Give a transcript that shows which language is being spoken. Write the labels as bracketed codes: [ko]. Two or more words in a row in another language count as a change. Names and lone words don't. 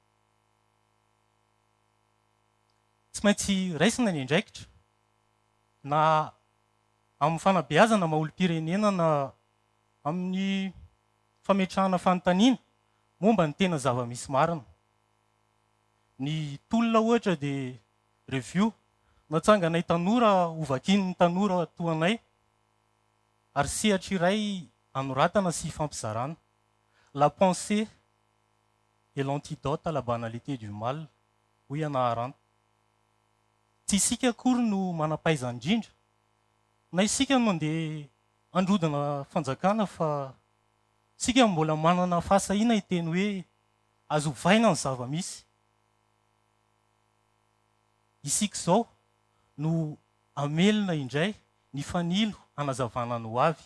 [mg] Tsy maintsy raisina ny andraikitra na amin'ny fanabeazana maha-olom-pirenena na amin'ny fametrahana fanontaniana momba ny tena zava-misy marina. Ny tolona ohatra dia review natsanganay tanora hovakin'ny tanora toanay ary sehatra iray anoratana sy fampizarana. [fr] La pensée est l'antidote à la banalité du mal. Oui, Arendt. [mg] Tsy isika akory no manapaiza indrindra na isika no andeha androdana fanjakana fa isika mbola manana fahasahiana hiteny hoe azo ovaina ny zava-misy. Isika izao no amelona indray ny fanilo hanazavana ny ho avy.